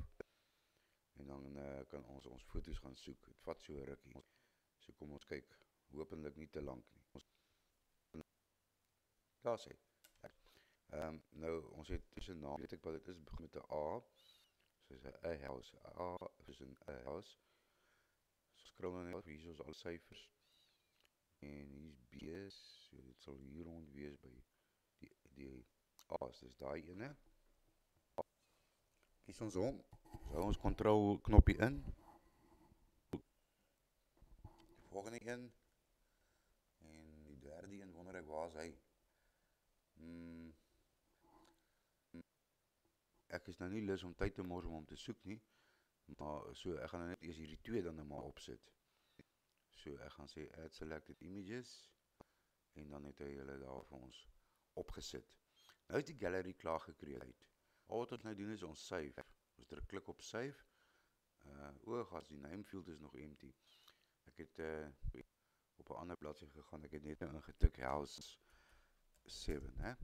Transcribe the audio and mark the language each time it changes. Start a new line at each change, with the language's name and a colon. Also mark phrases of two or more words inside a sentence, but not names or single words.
Afrikaans: En dan kan ons foto's gaan soek. Dit vat so 'n rukkie. So kom ons kyk, hopelik nie te lank nie. Daar sê. Nou ons het so 'n naam, weet ek wat dit is, begin met 'n A. Soos 'n house. A is 'n house. So scroll dan net hier is al syfers. En hier's B's, so dit sal hier rond wees by die A's, dis daai ene. Kies ons hom. Hou ons control knoppie in. Die volgende een. En die derde een wonder ek waar is hy? Ek is nou nie lus om tyd te mors om te soek nie. Maar so ek gaan nou net eers hierdie twee dan nou maar opsit. So ek gaan sê
English: add selected images
Afrikaans: en dan het hy hulle daar vir ons opgesit. Nou is die gallery klaar gecreate. Al wat ons nou doen is ons save. Ons druk klik op save. As die
English: name field
Afrikaans: is nog empty. Ek het op 'n ander bladsy gegaan. Ek het net nou ingetik house 7, hè.